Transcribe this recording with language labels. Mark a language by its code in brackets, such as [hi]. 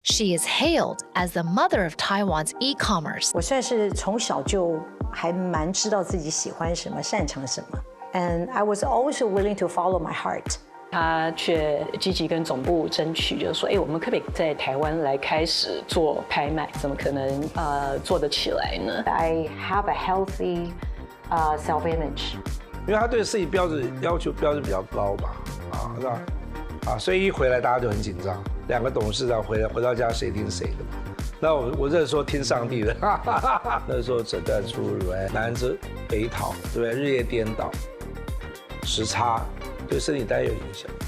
[en] She is hailed as the mother of Taiwan's e-commerce. [zh] 我算是从小就还蛮知道自己喜欢什么、擅长什么 ， [en] and I was always willing to follow my heart. [zh] 他却积极跟总部争取，就是说，我们可不可以在台湾来开始做拍卖？怎么可能做得起来呢 [en] I have a healthy self-image. [zh] 因为他对自己要求标准比较高吧，是吧？所以一回来大家就很紧张。两个董事长回到家谁听谁的嘛？那我这时候听上帝的，那时候诊断出南至北讨，对不对？日夜颠倒，时差对身体当然有影响。